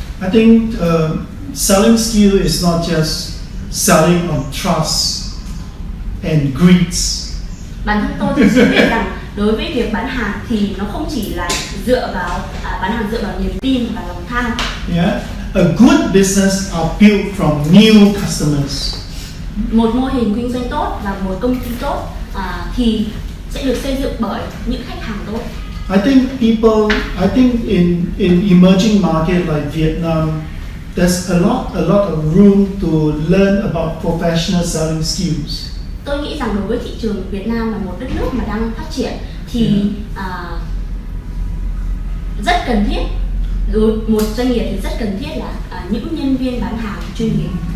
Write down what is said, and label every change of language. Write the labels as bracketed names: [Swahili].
[English] I think selling skill is not just selling on trust and greed. [Vietnamese] Bản thân tôi thì biết rằng đối với việc bán hàng thì nó không chỉ là dựa vào bán hàng dựa vào niềm tin và lòng tham. [English] Yeah, a good business are built from new customers. [Vietnamese] Một mô hình kinh doanh tốt và một công ty tốt thì sẽ được xây dựng bởi những khách hàng tốt. [English] I think in emerging market like Vietnam, there's a lot of room to learn about professional selling skills. [Vietnamese] Tôi nghĩ rằng đối với thị trường Việt Nam là một đất nước mà đang phát triển thì rất cần thiết một doanh nghiệp thì rất cần thiết là những nhân viên bán hàng chuyên nghiệp.